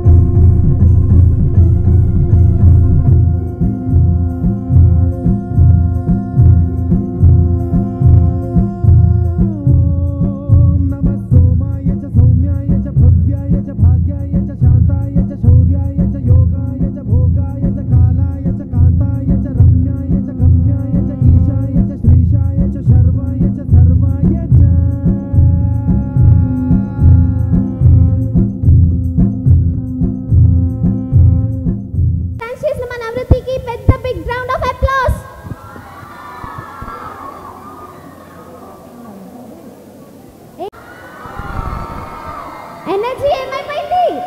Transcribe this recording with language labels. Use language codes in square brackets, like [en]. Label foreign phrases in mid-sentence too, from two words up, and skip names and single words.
[sa] नमः सोमाय च सौम्याय च भव्याय च भाग्याय च शान्ताय च शौर्याय च योगाय च भोगाय च कालाय च कान्ताय च रम्याय च गम्याय च ईशाय च श्रीशाय च शर्वाय च सर्वाय च [te] చేసిన మన అమృతికి పెద్ద [en] big round of applause. [te] ఎనర్జీ ఏమైపోయింది?